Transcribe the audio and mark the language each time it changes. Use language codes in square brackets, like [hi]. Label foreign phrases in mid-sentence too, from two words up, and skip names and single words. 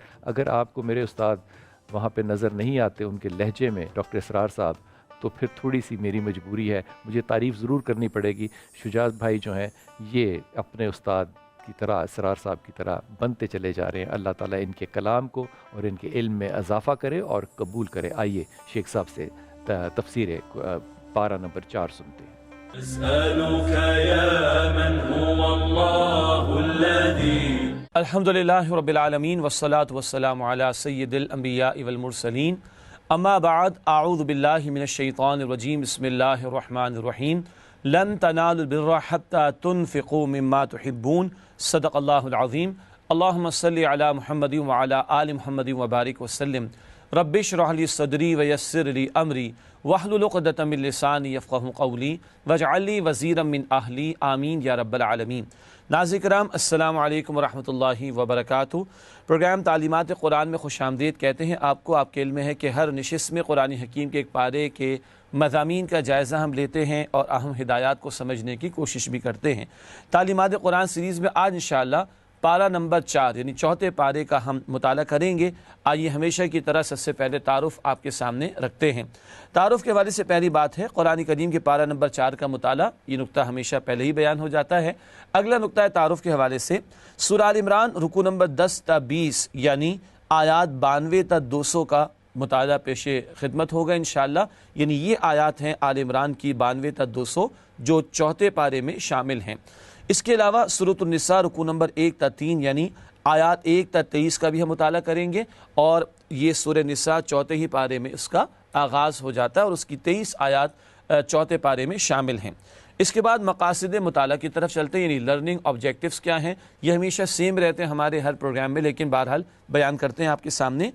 [ur] اگر آپ کو میرے استاد وہاں پہ نظر نہیں آتے ان کے لہجے میں، ڈاکٹر اسرار صاحب، تو پھر تھوڑی سی میری مجبوری ہے، مجھے تعریف ضرور کرنی پڑے گی۔ شجاع بھائی جو ہیں یہ اپنے استاد کی طرح، اسرار صاحب کی طرح بنتے چلے جا رہے ہیں۔ اللہ تعالیٰ ان کے کلام کو اور ان کے علم میں اضافہ کرے اور قبول کرے۔ آئیے شیخ صاحب سے تفسیر پارہ نمبر 4 سنتے ہیں۔ [ar] أسألك يا من هو الله الذي الحمد لله رب العالمين والصلاة والسلام على سيد الأنبياء والمرسلين اما بعد اعوذ بالله من الشيطان الرجيم بسم الله الرحمن الرحيم لن تنالوا البر حتى تنفقوا مما تحبون صدق الله العظيم اللهم صل على محمد وعلى آل محمد وبارك وسلم رب اشرح لي صدري ويسر لي امري واحلل عقدة من لساني يفقهوا قولي واجعل لي وزيرا من اهلي آمین یا رب العالمین۔ [ur] ناظرین کرام السلام علیکم ورحمۃ اللہ وبرکاتہ۔ پروگرام تعلیمات قرآن میں خوش آمدید کہتے ہیں آپ کو۔ آپ کے علم میں ہے کہ ہر نشست میں قرآن حکیم کے ایک پارے کے مضامین کا جائزہ ہم لیتے ہیں اور اہم ہدایات کو سمجھنے کی کوشش بھی کرتے ہیں۔ تعلیمات قرآن سیریز میں آج انشاءاللہ پارہ نمبر 4 یعنی چوتھے پارے کا ہم مطالعہ کریں گے۔ آئیے ہمیشہ کی طرح سب سے پہلے تعارف آپ کے سامنے رکھتے ہیں۔ تعارف کے حوالے سے پہلی بات ہے قرآن کریم کے پارہ نمبر 4 کا مطالعہ، یہ نقطہ ہمیشہ پہلے ہی بیان ہو جاتا ہے۔ اگلا نقطہ ہے تعارف کے حوالے سے سورہ آل عمران رکوع نمبر 10 تا 20 یعنی آیات 92 تا 200 کا مطالعہ پیش خدمت ہوگا انشاءاللہ۔ یعنی یہ آیات ہیں آل عمران کی 92 تا 200 جو چوتھے پارے میں شامل ہیں۔ اس کے علاوہ سورۃ النساء رکوع نمبر 1 تا 3 یعنی آیات 1 تا 23 کا بھی ہم مطالعہ کریں گے، اور یہ سورہ نساء چوتھے ہی پارے میں اس کا آغاز ہو جاتا ہے اور اس کی 23 آیات چوتھے پارے میں شامل ہیں۔ اس کے بعد مقاصد مطالعہ کی طرف چلتے ہیں، یعنی [en] learning objectives [ur] کیا ہیں۔ یہ ہمیشہ سیم رہتے ہیں ہمارے ہر پروگرام میں، لیکن بہرحال بیان کرتے ہیں آپ کے سامنے۔